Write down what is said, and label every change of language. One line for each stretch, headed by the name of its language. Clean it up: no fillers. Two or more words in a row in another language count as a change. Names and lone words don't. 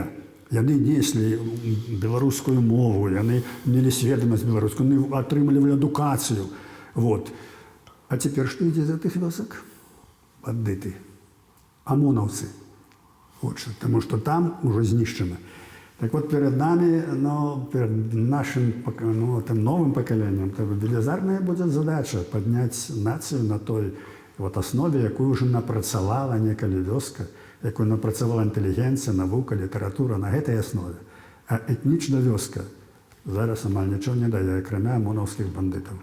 Belarusian: Яны неслі беларускую мову, яны мелі сведомасць беларускую, яны атрымлівалі адукацыю. Вот. А цяпер што ідзе з гэтых вёсак? Бандыты, амонаўцы. Вот што, таму што там ужо знішчана.
Russian: Так вот, перед нами, перед нашим новым
Belarusian: пакаленнем, велізарная будзе задача падняць нацыю на той основе, якую ўжо напрацавала некалі вёска, якую напрацавала інтэлігенцыя, навука, літаратура на гэтай аснове. А этнічная вёска зараз амаль нічого не дае, акрамя амонаўскіх бандытаў.